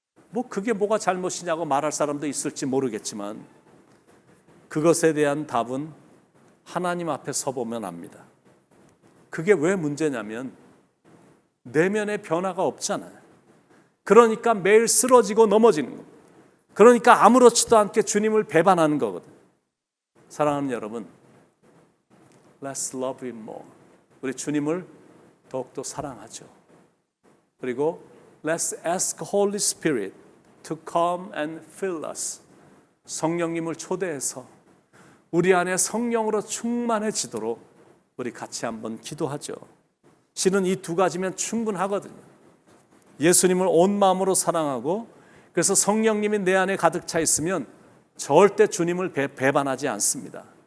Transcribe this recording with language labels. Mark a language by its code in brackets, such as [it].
[ko] 뭐 그게 뭐가 잘못이냐고 말할 사람도 있을지 모르겠지만 그것에 대한 답은 하나님 앞에 서보면 압니다. 그게 왜 문제냐면 내면의 변화가 없잖아요. 그러니까 매일 쓰러지고 넘어지는 겁니다. 그러니까 아무렇지도 않게 주님을 배반하는 거거든요. 사랑하는 여러분, [en] Let's love Him more. [ko] 우리 주님을 더욱더 사랑하죠. [en] 그리고 Let's ask Holy Spirit to come and fill us. [ko] 성령님을 초대해서 우리 안에 성령으로 충만해지도록 우리 같이 한번 기도하죠. 실은 이 두 가지면 충분하거든요. 예수님을 온 마음으로 사랑하고 그래서 성령님이 내 안에 가득 차 있으면 절대 주님을 배반하지 않습니다.